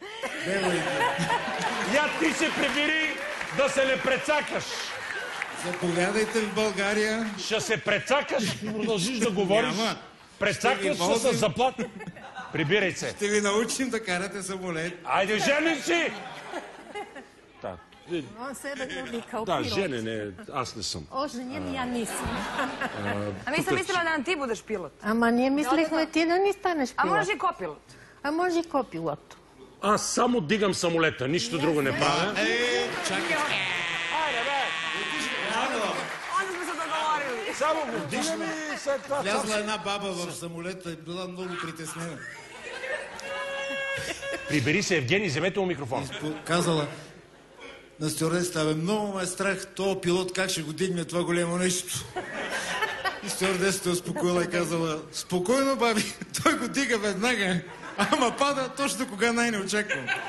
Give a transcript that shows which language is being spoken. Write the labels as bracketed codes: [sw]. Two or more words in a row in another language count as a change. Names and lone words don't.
[bg] Я ти се прибери да се не прецакаш. Заповядайте в България. Ще се прецакаш, продължиш да говориш. Няма. Прецакаш се с заплата. Прибирай се. Ще ви научим да карате самолет. Айде, жени си! [sr] On sebe vodi kao [bg] Да, [sr] pilot. [bg] женене, аз не съм. [sr] Oženjen ja nisam. A mi sam mislila da nam ti budeš pilot. [bg] Ама ние мислихме ти да ни станеш [sr] A [bg] пилот. [sr] možeš i kopilot. [bg] А може и копилот. Аз само дигам самолета, нищо друго не правя. Чакай. [sr] Onda smo se dogovorili. [bg] Само го дишаме и след това... Влязла една баба в самолета и била много притеснена. Прибери се, Евгений, вземете му микрофон. Казала на стюардесата, бе, много ме е страх, този пилот как ще го дигне това големо нещо. И стюардесата успокоила и казала, спокойно, баби, той го дига веднага, ама пада точно кога най-не очаквам.